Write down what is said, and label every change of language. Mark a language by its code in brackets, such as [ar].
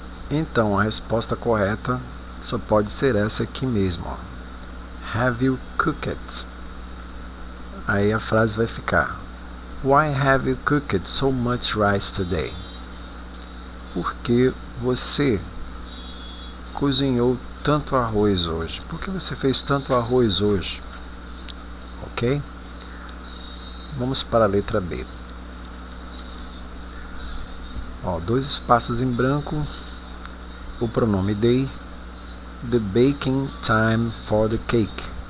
[pt] Então a resposta correta só pode ser essa aqui mesmo, [en] have you cooked? [pt] Aí a frase vai ficar [en] Why have you cooked so much rice today? [pt] Por que você cozinhou tanto arroz hoje? Por que você fez tanto arroz hoje? Ok? Vamos para a letra B. Dois espaços em branco, o pronome [en] they, the baking time for the cake.